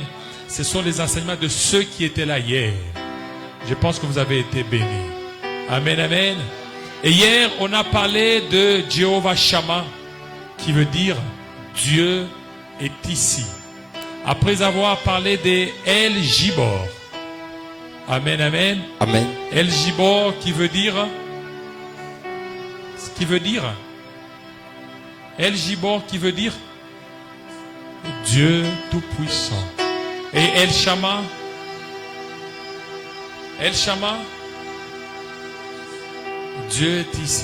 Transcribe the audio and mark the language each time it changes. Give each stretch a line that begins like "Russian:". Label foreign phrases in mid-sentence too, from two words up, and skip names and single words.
French: Ce sont les enseignements de ceux qui étaient là hier. Je pense que vous avez été bénis. Amen, amen. Et hier, on a parlé de Jéhovah Shammah. qui veut dire Dieu est ici. Après avoir parlé de El Gibor. Amen, amen. Amen. El Gibor qui veut dire El Gibor qui veut dire Dieu tout-puissant. Et El Shama Dieu est ici.